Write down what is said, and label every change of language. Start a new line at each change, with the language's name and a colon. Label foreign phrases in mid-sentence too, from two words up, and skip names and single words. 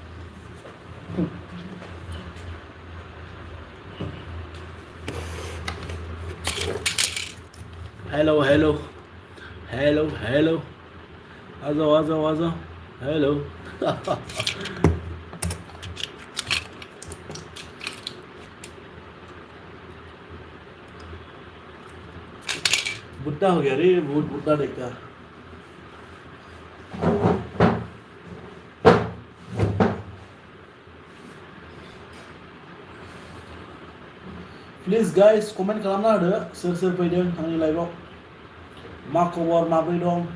Hindi: हेलो आ जाओ हेलो बुढ़ा हो गया रे बहुत बुढ़ा देखा
English: please guys
Bodo: कमेंट खालामना होदो सोर फैदों आंनि लाइभआव मा खबर माबोरै दं